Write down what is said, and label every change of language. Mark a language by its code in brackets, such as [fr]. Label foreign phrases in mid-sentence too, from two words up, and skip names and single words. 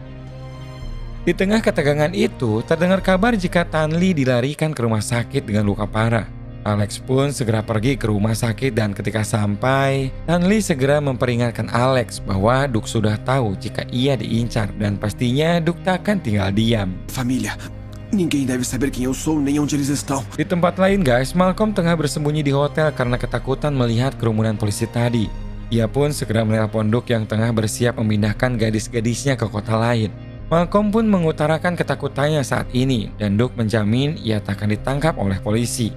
[id] Di tengah ketegangan itu, terdengar kabar jika Tan Lee dilarikan ke rumah sakit dengan luka parah. Alex pun segera pergi ke rumah sakit dan ketika sampai, Tan Lee segera memperingatkan Alex bahwa Duke sudah tahu jika ia diincar dan pastinya Duke tak akan tinggal diam. [pt] Família, ninguém deve saber quem eu sou nem onde eles estão. [id] Di tempat lain guys, Malcolm tengah bersembunyi di hotel karena ketakutan melihat kerumunan polisi tadi. Ia pun segera menelpon Duke yang tengah bersiap memindahkan gadis-gadisnya ke kota lain. Malcolm pun mengutarakan ketakutannya saat ini dan Duke menjamin ia tak akan ditangkap oleh polisi.